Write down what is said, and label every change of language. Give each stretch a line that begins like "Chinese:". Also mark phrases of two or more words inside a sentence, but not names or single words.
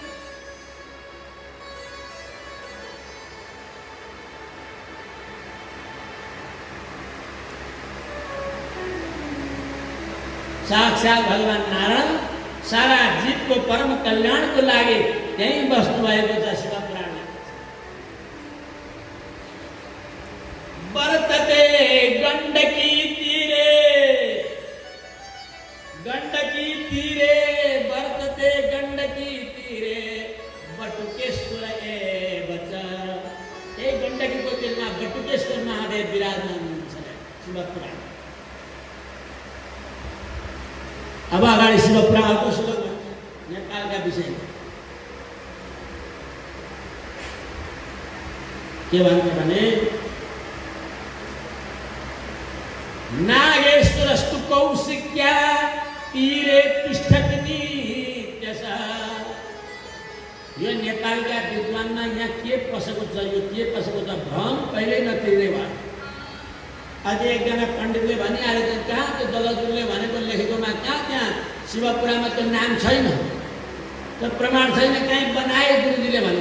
Nepali: साक्षात भगवान नारायण सारा जीवको परम कल्याणको लागि त्यही बस्नु भएको छ।
Sanskrit: शिव पुराण वर्तते गण्डकी तीरे वर्तते गण्डकी तीरे बटुकेश्वर एवच।
Nepali: ए गण्डकीको तीरमा बटुकेश्वर महादेव विराजमान हुनुहुन्छ। शिव पुराण। अब अगाडि शिव पुराणको श्लोक नेपालका विषय के भन्छ भने
Sanskrit: नागेश्वरस्तु कौशिक्या तीरे तिष्ठति नित्यशः।
Nepali: यो नेपालका विद्वानमा यहाँ के पसेको छ? यो के पसेको छ? भ्रम कहिल्यै नतिर्ने भयो। अझै एकजना पण्डितले भनिहालेको कहाँ त्यो दलजुले भनेको लेखेकोमा कहाँ त्यहाँ शिवपुराणमा त्यो नाम छैन, त्यो प्रमाण छैन, कहीँ बनाए गुरुजीले भन्छ।